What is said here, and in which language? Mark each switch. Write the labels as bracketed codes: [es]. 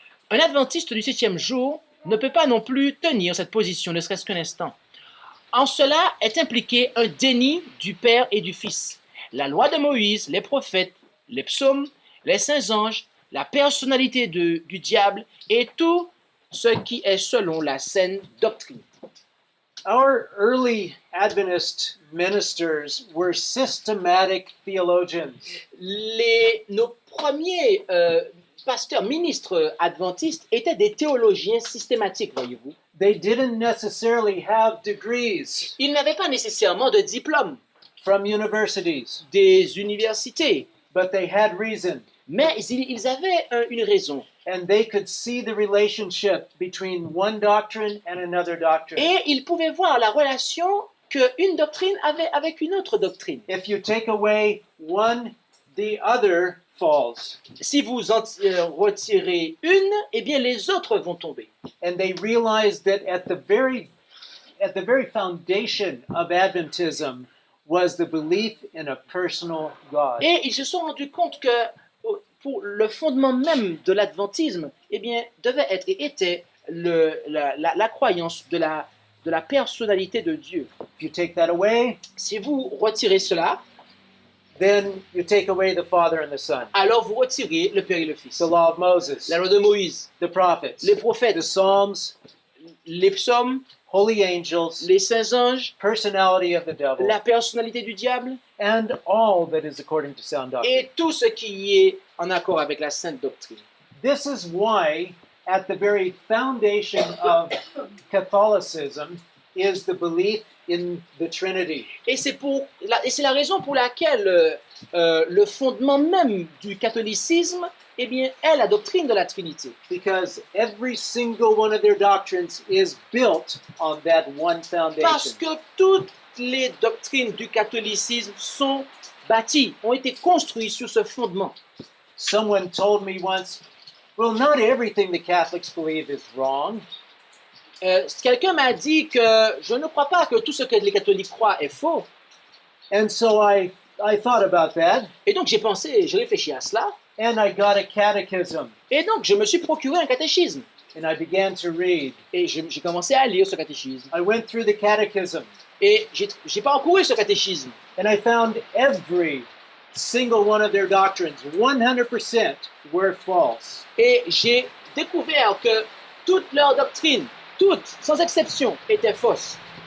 [fr] Un adventiste du 7e jour ne peut pas non plus tenir cette position, ne serait-ce qu'un instant. En cela est impliqué un déni du Père et du Fils. La loi de Moïse, les prophètes, les psaumes, les saints anges, la personnalité du diable et tout ce qui est selon la saine doctrine. » [en] Our early Adventist ministers were systematic theologians. [fr] Nos premiers pasteurs, ministres adventistes étaient des théologiens systématiques, voyez-vous. [en] They didn't necessarily have degrees [fr] Ils n'avaient pas nécessairement de diplôme [en] from universities, [fr] des universités, [en] but they had reason. [fr] mais ils avaient une raison. [en] And they could see the relationship between one doctrine and another doctrine. [fr] Et ils pouvaient voir la relation qu'une doctrine avait avec une autre doctrine. [en] If you take away one, the other falls. [fr] Si vous en retirez une, eh bien les autres vont tomber. [en] And they realized that at the very foundation of Adventism was the belief in a personal God. [fr] Et ils se sont rendus compte que pour le fondement même de l'adventisme, eh bien, devait être et était la croyance de la personnalité de Dieu. [en] If you take that away, [fr] Si vous retirez cela, [en] then you take away the Father and the Son, [fr] alors vous retirez le Père et le Fils. [en] the law of Moses, [fr] La loi de Moïse, [en] the prophets, [fr] les prophètes, [en] the Psalms, [fr] les psaumes, [en] holy angels, [fr] les saints anges, [en] personality of the devil, [fr] la personnalité du diable [en] and all that is according to sound doctrine. [fr] et tout ce qui est en accord avec la sainte doctrine. [en] This is why, at the very foundation of Catholicism, is the belief in the Trinity. [fr] Et c'est la raison pour laquelle le fondement même du catholicisme, eh bien, est la doctrine de la Trinité. [en] Because every single one of their doctrines is built on that one foundation. [fr] Parce que toutes les doctrines du catholicisme sont bâties, ont été construites sur ce fondement. [en] Someone told me once, well, not everything the Catholics believe is wrong. [fr] Quelqu'un m'a dit que je ne crois pas que tout ce que les catholiques croient est faux. [en] And so I thought about that, [fr] Et donc j'ai réfléchi à cela. [en] and I got a catechism, [fr] Et donc je me suis procuré un catéchisme. [en] and I began to read. [fr] Et j'ai commencé à lire ce catéchisme. [en] I went through the catechism, [fr] Et j'ai parcouru ce catéchisme. [en] and I found every single one of their doctrines, 100%, were false. [fr] Et j'ai découvert que toutes leurs doctrines, toutes, sans exception, étaient fausses.